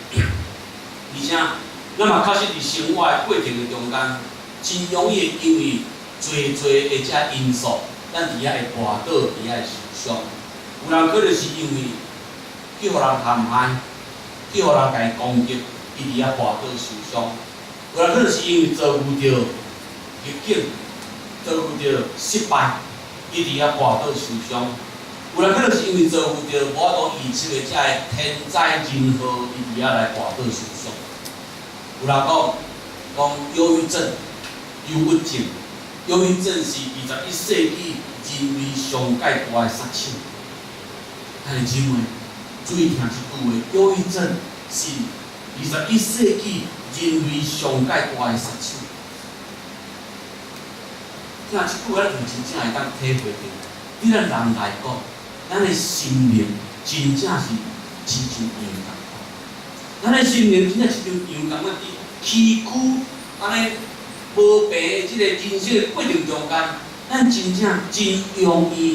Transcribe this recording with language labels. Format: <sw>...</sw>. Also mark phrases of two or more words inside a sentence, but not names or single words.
<nan>而且，咱嘛确实伫生活的过程的中间，真容易因为侪的遮因素，咱伫遐会跌倒，伫遐会受伤。有人可能是因为去互人陷害，去互人家攻击，伊伫遐跌倒受伤；有人可能是因为遭遇到逆境，遭遇到失败，伊伫遐跌倒受伤；有人可能是因为遭遇到无法度预测的遮个天灾人祸，伊伫遐来跌倒受伤。有人讲忧郁症、忧郁症，忧郁症是21世纪人类上界大的杀手。兄弟姊妹，注意听一句话：忧郁症是21世纪人类上界大的杀手。听即句话，咱就真正会当体会到，对咱人来讲，咱的心灵真正是亲像羊共款。咱的心灵真正亲像羊共款，伫崎岖安尼无平的即个人生的过程中间，咱真正真容易。</nan>